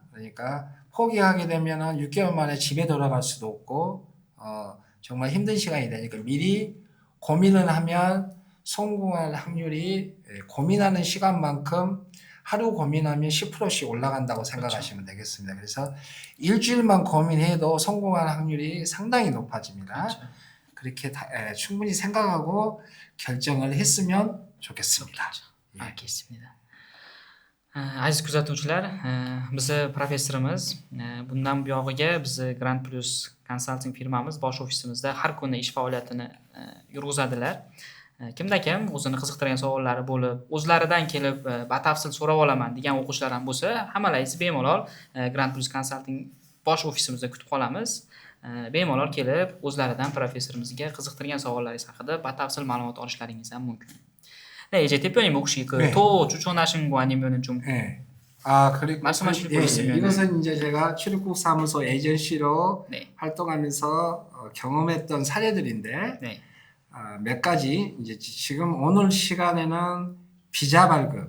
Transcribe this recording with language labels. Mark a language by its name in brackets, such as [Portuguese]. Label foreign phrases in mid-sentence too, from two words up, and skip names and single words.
[Korean] 그러니까 포기하게 되면은 6개월 만에 집에 돌아갈 수도 없고 정말 힘든 시간이 되니까 미리 고민을 하면 성공할 확률이 고민하는 시간만큼 하루 고민하면 10%씩 올라간다고 생각하시면 되겠습니다. 그래서 일주일만 고민해도 성공할 확률이 상당히 높아집니다. 그렇죠. 그렇게 충분히 생각하고 결정을 했으면 좋겠습니다. 알겠습니다. [Uzbek] Aziz kuzatuvchilar, bizni professorimiz bundan buyog'iga bizni Grand Plus Consulting firmamiz bosh ofisimizda har kuni ish faoliyatini yurg'izadilar. Kimda-kim o'zini qiziqtirgan savollari bo'lib, o'zlaridan kelib batafsil so'rab olaman degan o'quvchilar ham bo'lsa, hammalaringizni bemalol Grand Plus Consulting bosh ofisimizda kutib qolamiz. Bemalol kelib, o'zlaridan professorimizga qiziqtirgan savollaringiz haqida batafsil ma'lumot olishlaringiz ham mumkin. [Korean] 네, 이제 대표님 혹시 네. 또 추천하신 거 아니면은 좀 네. 그리고 말씀하실 거 있으면. 이것은 이제 제가 출입국 사무소 에이전시로 네. 활동하면서 경험했던 사례들인데 네. 몇 가지 이제 지금 오늘 시간에는 비자 발급,